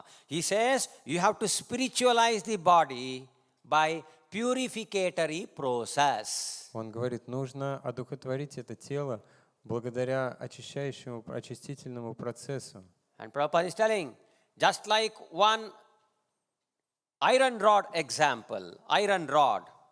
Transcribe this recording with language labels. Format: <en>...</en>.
<en>He says, you have to spiritualize the body by purificatory process.</en> <ru>Он говорит, нужно одухотворить это тело благодаря очищающему, очистительному процессу.</ru> <en>And Prabhupada is telling, just like one iron rod example, iron rod.</en>